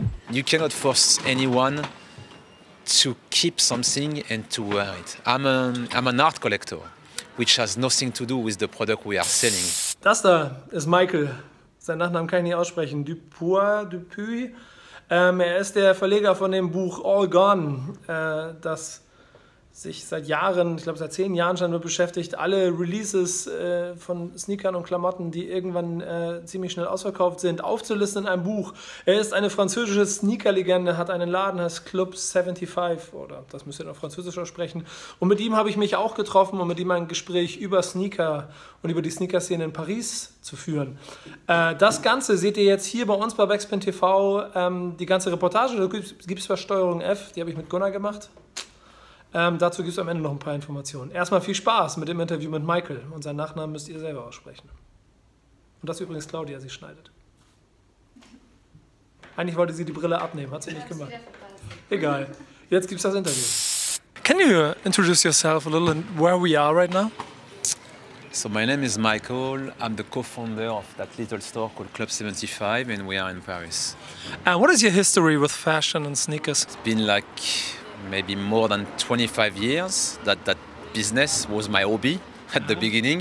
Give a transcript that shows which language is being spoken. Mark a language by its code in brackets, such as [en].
[en] you cannot force anyone to keep something and to wear it. I'm an art collector, which has nothing to do with the product we are selling. [de] Das da ist Michael. Seinen Nachnamen kann ich nicht aussprechen. Dupouy. Er ist der Verleger von dem Buch All Gone, das sich seit Jahren, ich glaube seit 10 Jahren schon damit beschäftigt, alle Releases von Sneakern und Klamotten, die irgendwann ziemlich schnell ausverkauft sind, aufzulisten in einem Buch. Er ist eine französische Sneaker-Legende, hat einen Laden, heißt Club 75, oder das müsst ihr noch Französisch aussprechen. Und mit ihm habe ich mich auch getroffen, um mit ihm ein Gespräch über Sneaker und über die Sneaker-Szene in Paris zu führen. Das Ganze seht ihr jetzt hier bei uns bei Backspin TV, die ganze Reportage, da gibt es bei Steuerung F, die habe ich mit Gunnar gemacht. Dazu gibt es am Ende noch ein paar Informationen. Erstmal viel Spaß mit dem Interview mit Michael. Und seinen Nachnamen müsst ihr selber aussprechen. Und das ist übrigens Claudia, sie schneidet. Eigentlich wollte sie die Brille abnehmen, hat sie nicht gemacht. Egal, jetzt gibt es das Interview. [en] Can you introduce yourself a little and where we are right now? So my name is Michael. I'm the co-founder of that little store called Club 75, and we are in Paris. And what is your history with fashion and sneakers? It's been like maybe more than 25 years that business was my hobby at the beginning.